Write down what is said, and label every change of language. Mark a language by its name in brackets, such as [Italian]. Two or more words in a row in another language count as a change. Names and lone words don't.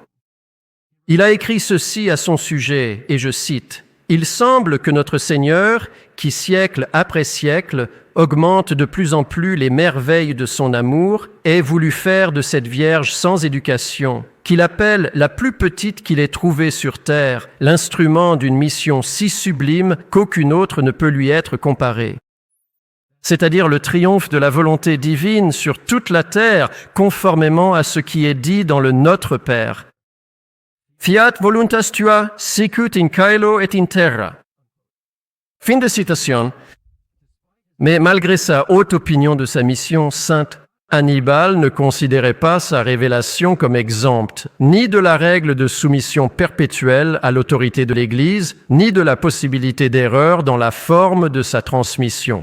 [French] Il a écrit ceci à son sujet, et je cite, « Il semble que notre Seigneur, qui siècle après siècle augmente de plus en plus les merveilles de son amour, ait voulu faire de cette Vierge sans éducation, qu'il appelle la plus petite qu'il ait trouvée sur terre, l'instrument d'une mission si sublime qu'aucune autre ne peut lui être comparée. C'est-à-dire le triomphe de la volonté divine sur toute la terre, conformément à ce qui est dit dans le Notre Père. [Latin] Fiat voluntas tua sicut in caelo et in terra. [French] » Fin de citation. Mais malgré sa haute opinion de sa mission, saint Hannibal ne considérait pas sa révélation comme exempte, ni de la règle de soumission perpétuelle à l'autorité de l'Église, ni de la possibilité d'erreur dans la forme de sa transmission.